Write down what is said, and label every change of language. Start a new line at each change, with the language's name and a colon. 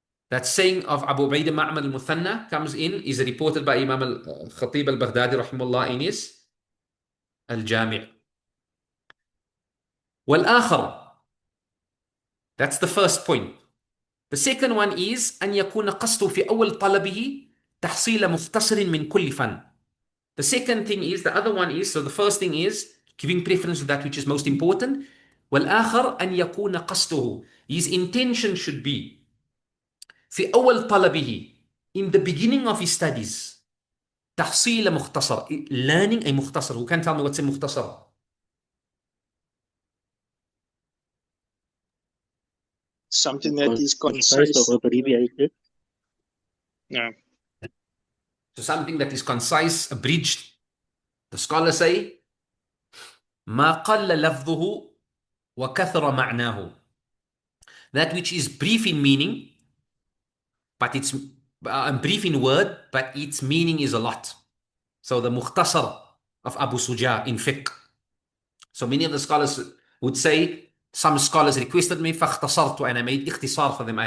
English: That saying of Abu Ubaid Ma'mar al-Muthanna comes in, is reported by Imam al-Khatib al-Baghdadi rahimahullah in his al-Jami'.
Arabic: والآخر,
English: that's the first point. The second one is
Arabic: أن يكون قصده في أول طلبه تحصيل مختصر من كل فن.
English: The second thing is, the other one is, so the first thing is giving preference to that which is most important.
Arabic: والآخر أن يكون قصده,
English: his intention should be
Arabic: في أول طلبه,
English: in the beginning of his studies,
Arabic: تحصيل مختصر,
English: learning a مختصر. Who can tell me what's a مختصر? Something that is concise concise. or abbreviated. Yeah. So something that is concise, abridged. The scholars say
Arabic: ما قل لفظه وكثر معناه.
English: That which is brief in meaning, but it's brief in word, but its meaning is a lot. So the mukhtasar of Abu Suja in fiqh. So many of the scholars would say, some scholars requested me
Arabic: فاختصرت,
English: and I made ikhtisar for them.